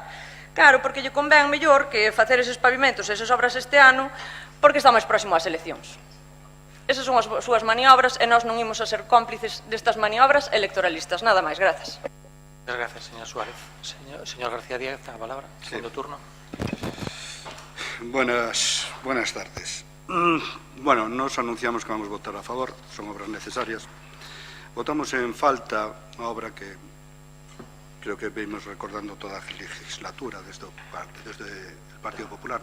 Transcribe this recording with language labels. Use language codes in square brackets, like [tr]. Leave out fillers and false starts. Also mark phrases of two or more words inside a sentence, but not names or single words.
[gl] Claro, porque lle convén mellor que facer eses pavimentos, esas obras este ano, porque está máis próximo ás eleccións. Esas son as súas maniobras e nós non imos a ser cómplices destas maniobras electoralistas. Nada máis, grazas. [es] Muchas gracias, señor Suárez. [gl] Señor García Díaz, ten a palabra. Segundo turno. [es] Buenas tardes. Bueno, nos anunciamos que vamos a votar a favor, son obras necesarias. [gl] Votamos en falta unha obra que creo que vimos recordando toda a legislatura [es] desde el [gl] Partido Popular.